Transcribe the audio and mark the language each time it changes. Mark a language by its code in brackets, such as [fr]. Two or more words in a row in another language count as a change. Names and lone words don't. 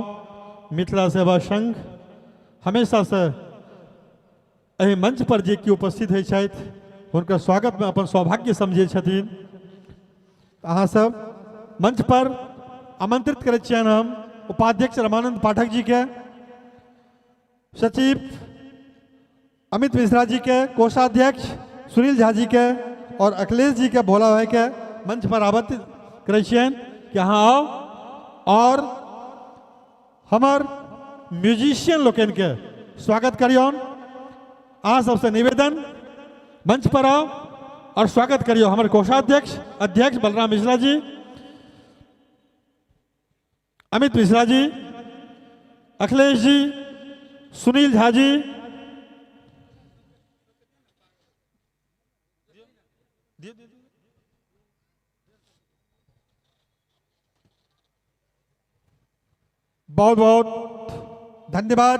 [mai] मिथिला सेवा संघ हमेशा से एहि मंच पर जे केओ उपस्थित होइ छथि हुनकर स्वागत में अपन सौभाग्य समझै छथिन। अहाँ सब मंच पर आमंत्रित करैत छियनि हम उपाध्यक्ष रमानंद पाठक जी के, सचिव अमित मिश्रा जी के, कोषाध्यक्ष सुनील झा जी के और अखिलेश जी के, भोला भाई के मंच पर आमंत्रित करै छियनि कि अहाँ आओ और हमार म्यूजिशियन लोकन के स्वागत करियौन। अहाँ सबसे निवेदन मंच पर आओ और स्वागत करियो हमारे कोषाध्यक्ष अध्यक्ष बलराम मिश्रा जी, अमित मिश्रा जी, अखिलेश जी, सुनील झा जी, बहुत बहुत धन्यवाद।